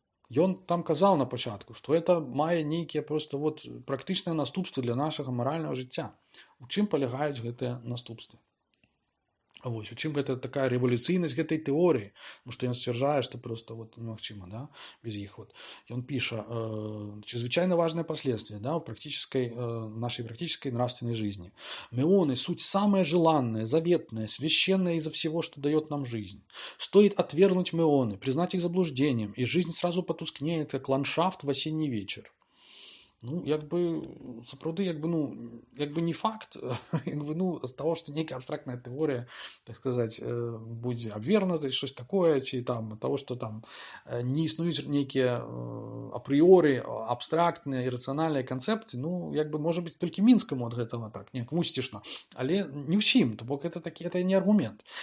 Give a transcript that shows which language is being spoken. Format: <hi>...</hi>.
<be>Ён там казаў на пачатку, што это мае нейкія проста вот практычныя наступствы для нашага маральнага жыцця. У чым палягаюць гэтыя наступствы? Вось, у чым гэта такая рэвалюцыйнасць гэтай тэорыі, потому што ён сцвярджае, што просто вот немагчыма, да, без іх. Вот. Ён піша,</be> <ru>чрезвычайно важное последствие, да, нашей практической нравственной жизни. Меоны – суть самое желанное, заветное, священное изо всего, что дает нам жизнь. Стоит отвергнуть меоны, признать их заблуждением, и жизнь сразу потускнеет, как ландшафт в осенний вечер.</ru> <be>Ну, як бы, сапраўды, як бы, ну, як бы не факт, як бы, ну, з таго, што нейкая абстрактная тэорыя, так сказаць, будзе абвернутай, щось такое, ці там, таго, што там не існуюць нейкія апрыоры, абстрактныя, ірацыянальныя канцэпты, ну, як бы, можа быць, толькі Мінскаму ад гэтага так, неяк вусцішна, але не ўсім, то бок это не аргумент.</be>